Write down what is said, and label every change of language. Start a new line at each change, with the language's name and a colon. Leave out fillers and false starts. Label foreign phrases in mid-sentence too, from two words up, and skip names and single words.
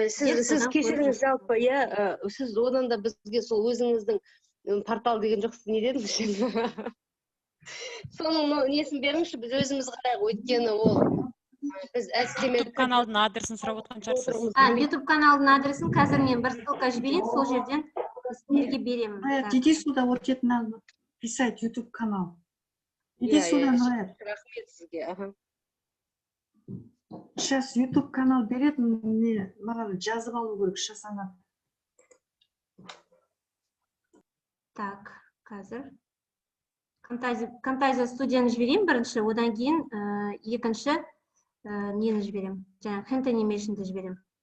Kazakh: Сіз кешіріңіз, жалпы, сіз одан да бізге сол өзіңіздің портал деген жоқсыз, не дедіңіз? Соның несін беріңізші, біз өзіміз қарайық, өйткені ол біз YouTube каналдың адресін сұрап отқан шығарсыз. YouTube каналдың адресін қазір мен бір ссылка жіберейін, сол жерден сіздерге беремін.
Russian: Иди сюда, вот тебе надо писать YouTube канал. Иди сюда,
Kazakh: Нұрайат. Рахмет сізге. Сейчас YouTube канал береді, маған жазып алу керек, сейчас ана. Так, қазір. Camtasia студияны жіберейін бірінші, одан кейін екінші нені жіберем, жаңа Hand Animation'ды жіберем.